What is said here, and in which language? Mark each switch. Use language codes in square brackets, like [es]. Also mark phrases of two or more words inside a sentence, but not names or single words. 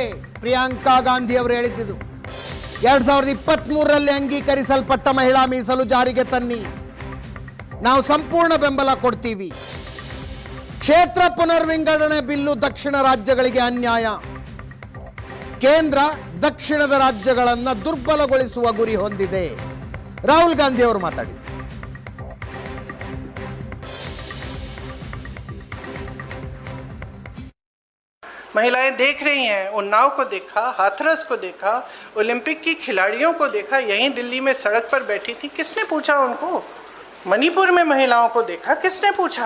[kn] ಪ್ರಿಯಾಂಕಾ ಗಾಂಧಿ ಅವರು ಹೇಳಿದ್ದು 2023ರಲ್ಲಿ ಅಂಗೀಕರಿಸಲ್ಪಟ್ಟ ಮಹಿಳಾ ಮೀಸಲು ಜಾರಿಗೆ ತನ್ನಿ, ನಾವು ಸಂಪೂರ್ಣ ಬೆಂಬಲ ಕೊಡ್ತೀವಿ. ಕ್ಷೇತ್ರ ಪುನರ್ವಿಂಗಡಣೆ ಬಿಲ್ಲು ದಕ್ಷಿಣ ರಾಜ್ಯಗಳಿಗೆ ಅನ್ಯಾಯ, ಕೇಂದ್ರ ದಕ್ಷಿಣದ ರಾಜ್ಯಗಳನ್ನು ದುರ್ಬಲಗೊಳಿಸುವ ಗುರಿ ಹೊಂದಿದೆ. ರಾಹುಲ್ ಗಾಂಧಿ ಅವರು ಮಾತಾಡಿ. [hi] महिलाएं देख रही हैं, उन्नाव को देखा, हाथरस को देखा, ओलंपिक की खिलाड़ियों को देखा, यहीं दिल्ली में सड़क पर बैठी थी, किसने पूछा उनको? मणिपुर में महिलाओं को देखा, किसने पूछा?